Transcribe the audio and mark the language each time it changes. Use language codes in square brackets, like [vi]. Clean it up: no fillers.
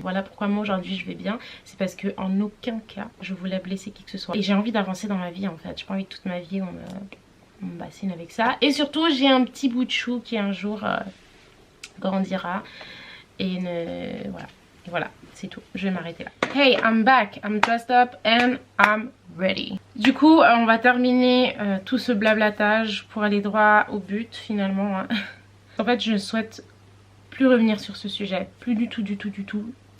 [fr] Voilà pourquoi moi aujourd'hui je vais bien, c'est parce que en aucun cas je voulais blesser qui que ce soit et j'ai envie d'avancer dans ma vie en fait. J'ai pas envie que toute ma vie on me bassine avec ça, et surtout j'ai un petit bout de chou qui un jour grandira et voilà, c'est tout, je vais m'arrêter là. [en] Hey, I'm back, I'm dressed up and I'm ready. [fr] Du coup, on va terminer tout ce blablatage pour aller droit au but finalement, hein. En fait, je ne souhaite plus revenir sur ce sujet, plus du tout.